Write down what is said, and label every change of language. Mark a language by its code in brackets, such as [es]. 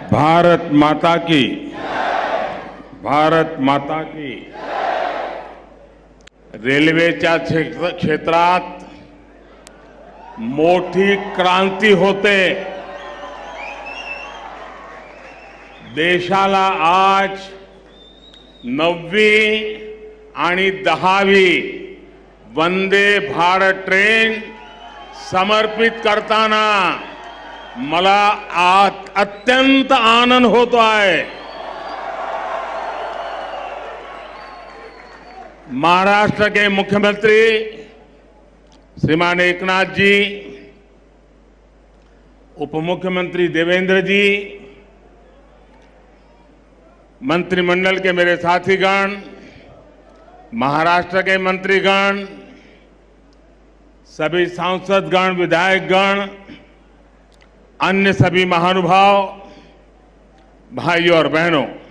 [hi] भारत माता की, भारत माता की। [mr] रेल्वेच्या क्षेत्रात मोठी क्रांती होते। देशाला आज 9वी आणि 10वी वंदे भारत ट्रेन समर्पित करताना मला अत्यंत आनंद होतो आहे। [hi] महाराष्ट्र के मुख्यमंत्री श्रीमान एकनाथ जी, उप मुख्यमंत्री देवेंद्र जी, मंत्रिमंडल के मेरे साथीगण, महाराष्ट्र के मंत्रीगण, सभी सांसदगण, विधायकगण, अन्य सभी महानुभाव, भाइयों और बहनों,